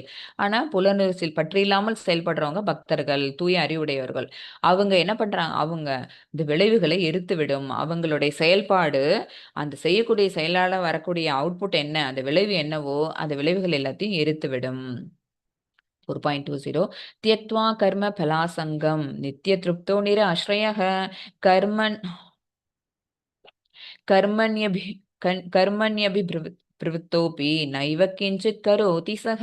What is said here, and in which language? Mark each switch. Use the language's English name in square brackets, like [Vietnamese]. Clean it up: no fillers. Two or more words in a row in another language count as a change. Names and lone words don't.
[Tamil] ஆனா புலனுணர்ச்சியில் பற்று இல்லாமல் செயல்படுறவங்க பக்தர்கள், தூய அறிவுடையவர்கள். அவங்க என்ன பண்றாங்க, அவங்க இந்த விளைவுகளை எரித்து விடும். அவங்களுடைய செயல்பாடு, அந்த செய்யக்கூடிய செயலால வரக்கூடிய அவுட்புட் என்ன, அந்த விளைவு என்னவோ அந்த விளைவுகள் எல்லாத்தையும் எரித்து விடும். [Sanskrit] 4.20 त्यक्त्वा कर्म फलासंगम नित्य तृप्तो निराश्रयः कर्मन् कर्मण्यभि कर्मण्यभिप्रवृत्तोऽपि नैव किञ्चित् करोति सः.